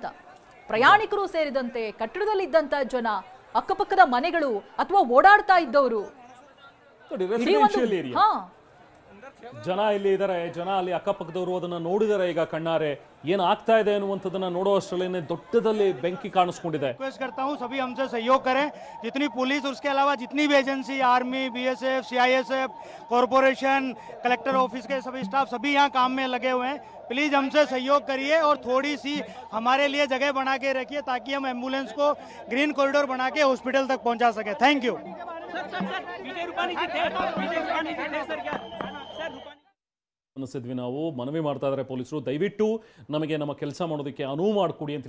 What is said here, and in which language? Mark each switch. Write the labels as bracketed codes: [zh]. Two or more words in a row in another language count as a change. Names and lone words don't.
[kn] ಪ್ರಯಾಣಿಕರು ಸೇರಿದಂತೆ ಕಟ್ಟಡದಲ್ಲಿ ಇದ್ದಂತ ಜನ, ಅಕ್ಕಪಕ್ಕದ ಮನೆಗಳು ಅಥವಾ ಓಡಾಡ್ತಾ ಇದ್ದವರು, ಜನ ಇಲ್ಲಿ ಇದ್ದಾರೆ. ಜನ ಅಲ್ಲಿ ಅಕ್ಕಪಕ್ಕದವರು ಅದನ್ನ ನೋಡಿದರೆ ಈಗ ಕಣ್ಣಾರೆ ಏನು ಆಗ್ತಾ ಇದೆ ಅನ್ನುವಂಥದ್ದನ್ನ ನೋಡುವಷ್ಟರಲ್ಲೇ ದೊಡ್ಡದಲ್ಲಿ ಬೆಂಕಿ ಕಾಣಿಸ್ಕೊಂಡಿದೆ. [hi] रिक्वेस्ट करता हूं सभी हमसे सहयोग करें. जितनी पुलिस, उसके अलावा जितनी भी एजेंसी, आर्मी, बीएसएफ, सीआईएसएफ, कॉरपोरेशन, [en] collector office [hi] के सभी स्टाफ सभी यहाँ काम में लगे हुए हैं. प्लीज हमसे सहयोग करिए और थोड़ी सी हमारे लिए जगह बना के रखिए ताकि हम एम्बुलेंस को [en] green corridor [hi] बना के हॉस्पिटल तक पहुंचा सके. [en] Thank you. [kn] ಅನಿಸಿದ್ವಿ ನಾವು. ಮನವಿ ಮಾಡ್ತಾ ಇದ್ದಾರೆ ಪೊಲೀಸರು, ದಯವಿಟ್ಟು ನಮಗೆ ನಮ್ಮ ಕೆಲಸ ಮಾಡೋದಕ್ಕೆ ಅನುವು ಮಾಡಿಕೊಡಿ ಅಂತ.